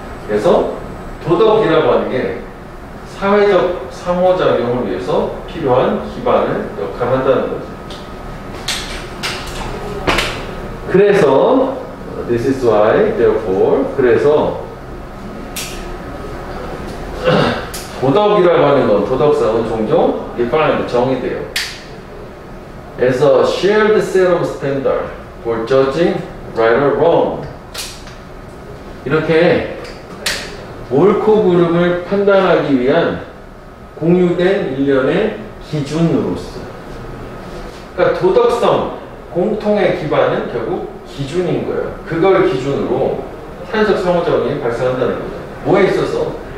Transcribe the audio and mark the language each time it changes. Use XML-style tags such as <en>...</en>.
<ko>그래서 도덕이라고 하는 게 사회적 상호작용을 위해서 필요한 기반을 역할한다는 거지. 그래서</ko> <en>This is why, therefore.</en> <ko>그래서 도덕이라고 하는 건, 도덕성은 종종 defined, 정의돼요.</ko> <en>As a shared set of standard for judging right or wrong.</en> <ko>이렇게 옳고 그름을 판단하기 위한 공유된 일련의 기준으로서. 그러니까 도덕성, 공통의 기반은 결국 기준인 거예요. 그걸 기준으로 사회적 상호작용이 발생한다는 거죠. 뭐에 있어서?</ko>